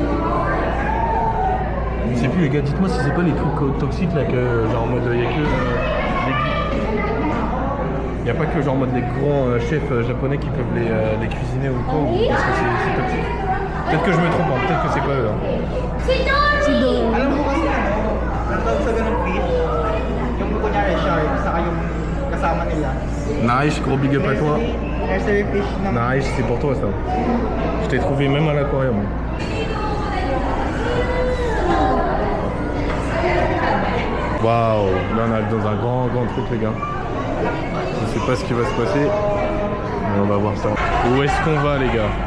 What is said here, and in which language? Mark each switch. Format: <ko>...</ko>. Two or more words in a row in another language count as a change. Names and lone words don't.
<fr>Je sais plus les gars, dites-moi si c'est pas les trucs toxiques là que genre en mode il y a que il n'y a pas que genre en mode les grands chefs japonais qui peuvent les cuisiner ou quoi, ou parce que c'est toxique. Peut-être que je me trompe, hein, peut-être que c'est pas eux. Hein.</fr> <tl>Alam mo kasi ang tawag sa ganung fish, yung kunyari shark, saka yung kasama nila. Narish,</tl> <fr>gros</fr> <en>big up</en> <fr>à toi.</fr> <en>Nursery fish na</en> <tl>Narish,</tl> <fr>c'est pour toi ça. Je t'ai trouvé même à l'aquarium. Waouh, là on arrive dans un grand truc les gars. Je sais pas ce qui va se passer, mais on va voir ça. Où est-ce qu'on va les gars?</fr>